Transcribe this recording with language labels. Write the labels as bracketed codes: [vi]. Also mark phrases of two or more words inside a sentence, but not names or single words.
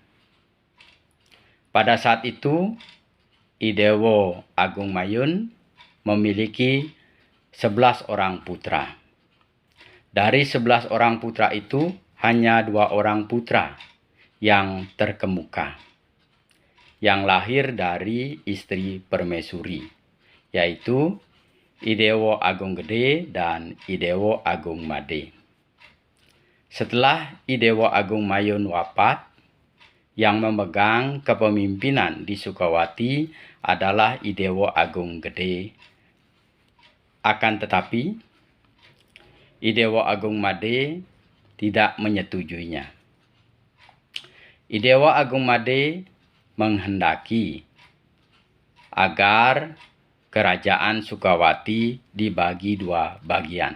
[id] Pada saat itu, Idewo Agung Mayun memiliki 11 orang putra. Dari 11 orang putra itu, hanya 2 orang putra yang terkemuka, yang lahir dari istri permaisuri, yaitu Idewo Agung Gede dan Idewo Agung Made. Setelah Idewo Agung Mayun wafat, yang memegang kepemimpinan di Sukawati adalah Idewo Agung Gede. Akan tetapi, Idewo Agung Made tidak menyetujuinya. Idewo Agung Made menghendaki agar Kerajaan Sukawati dibagi 2 bagian.